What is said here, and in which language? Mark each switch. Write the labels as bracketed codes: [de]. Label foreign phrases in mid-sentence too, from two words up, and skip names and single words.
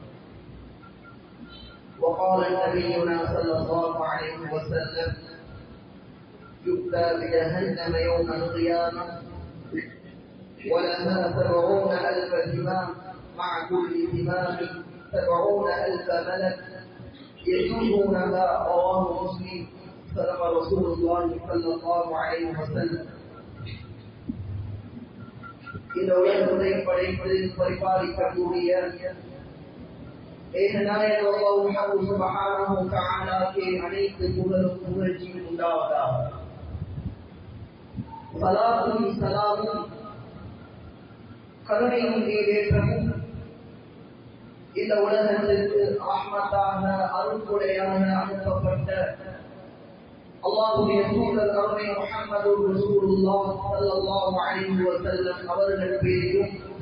[ar] وقال نبينا صلى الله عليه وسلم يؤتى بجهنم يوم القيامة ولها 70,000 زمام مع كل زمام 70,000 ملك يجوزونها رواه مسلم صدق رسول الله صلى الله عليه وسلم. [ta] இந்த உலகத்தை படைத்து பரிபாலிக்கக்கூடிய ஏகநாயக அல்லாஹ் [ar] سبحانه و [ta] தஆலாவுக்கு அனைத்து புகழும் புகழ்ச்சியும் உண்டாவதாக. ஸலாத்தும் ஸலாமும் கருணையும் ஈடேற்றமும் இந்த உலகத்திற்கு ரஹ்மத்தாக அருள்கொடையாக அனுப்பப்பட்ட அல்லாஹ்வுடைய தூதர் அருமை முஹம்மது [ar] رسول الله صلى الله عليه وسلم [ta] அவர்கள் பேரிலும்